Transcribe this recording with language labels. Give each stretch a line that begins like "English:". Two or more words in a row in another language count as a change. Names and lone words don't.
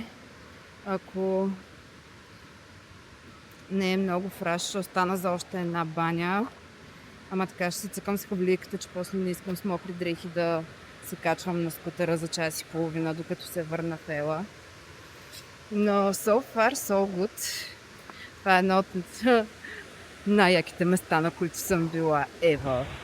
Bulgarian: Ако не е много фраш, ще остана за още една баня. Ама така ще си цъкам с хавлийката, че после не искам с мокри дрехи да се качвам на скутера за час и половина, докато се върна в Ела.
English: Но so far, so good.
Bulgarian: Това е едно от най-яките места, на които съм била ever.